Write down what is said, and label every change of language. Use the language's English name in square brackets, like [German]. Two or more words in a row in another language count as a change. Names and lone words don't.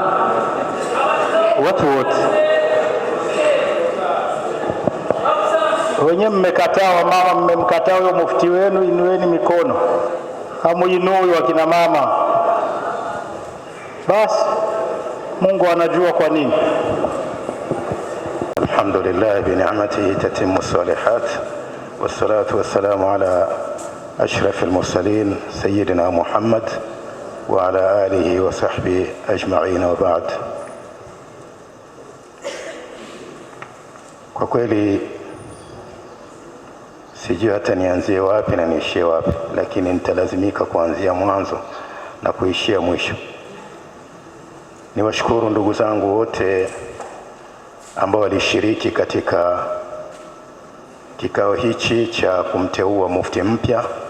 [Swahili] Watu wote. Wenye mmekataa, wa mama mmemkataa huyo mufti wenu, inueni mikono. Hamuinui wa kina mama. Basi Mungu anajua kwa nini. [Arabic] الحمد لله بنعمته تتم الصالحات والصلاة والسلام على أشرف المرسلين سيدنا محمد وعلى آله وصحبه أجمعين وبعد. [Swahili] Kwa kweli sijui hata nianzie wapi na niishie wapi, lakini nitalazimika kuanzia mwanzo na kuishia mwisho. Niwashukuru ndugu zangu wote ambao walishiriki katika kikao hichi cha kumteua mufti mpya.